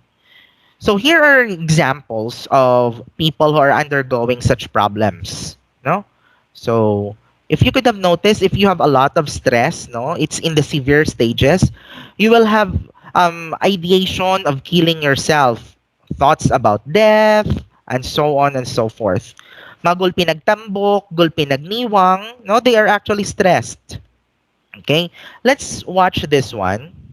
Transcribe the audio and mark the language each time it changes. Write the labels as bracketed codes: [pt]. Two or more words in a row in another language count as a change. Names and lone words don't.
[en] So here are examples of people who are undergoing such problems, no? So if you could have noticed, if you have a lot of stress, no, it's in the severe stages, you will have ideation of killing yourself, thoughts about death, and so on and so forth. Magul pinagtambok, gul pinagniwang, no, they are actually stressed. Okay, let's watch this one.